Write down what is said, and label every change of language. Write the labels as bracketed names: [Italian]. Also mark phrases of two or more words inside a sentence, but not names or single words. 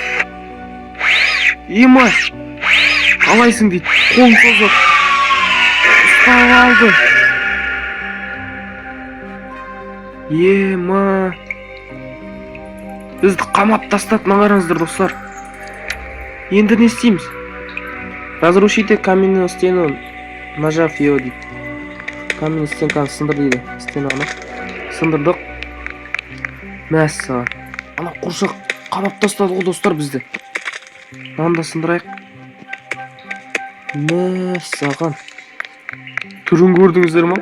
[Kazakh] Қалайсың дейді. Қолын созып ұстап алды. Бізді қамап тастады, қараңыздар достар. Енді не істейміз? [Russian] Разрушите каменную стену, нажав ее дейді. [Kazakh] Каменный стенканы сындыр дейді. Стенаны сындырдық. Мәссаған. Ана құршақ қамап тастады ғой достар бізді. Анда сындырайық. Мәссаған. Түрін көрдіңіздер ма?